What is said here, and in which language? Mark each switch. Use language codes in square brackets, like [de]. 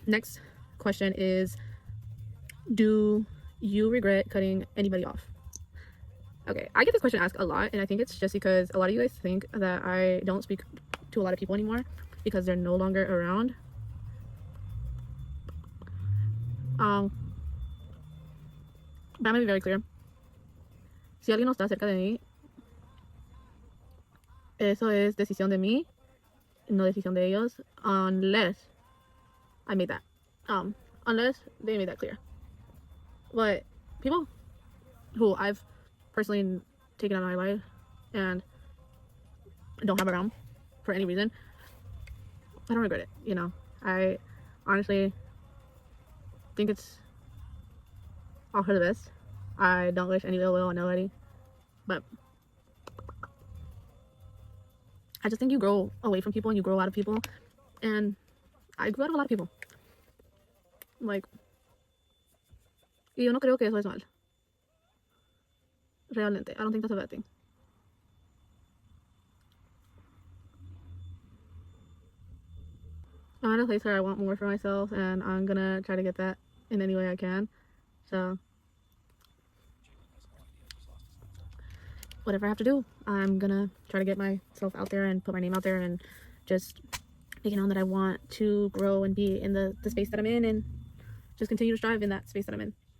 [en] Next question is, do you regret cutting anybody off? Okay, I get this question asked a lot, and I think it's just because a lot of you guys think that I don't speak to a lot of people anymore because they're no longer around. But I'm gonna be very clear. [es] Si alguien no está cerca de mí, eso es decisión de mí, no decisión de ellos, [en] unless I made that. Unless they made that clear. But people who I've personally taken out of my life and don't have around for any reason, I don't regret it, you know. I honestly think it's all for the best. I don't wish any ill will on nobody, but I just think you grow away from people and you grow out of people, and I grew out of a lot of people. [es] Like, y yo no creo que eso es mal. [en] Realmente, I don't think that's a bad thing. I'm at a place where I want more for myself, and I'm gonna try to get that in any way I can. So whatever I have to do, I'm gonna try to get myself out there and put my name out there and just make it known that I want to grow and be in the space that I'm in and just continue to strive in that space that I'm in.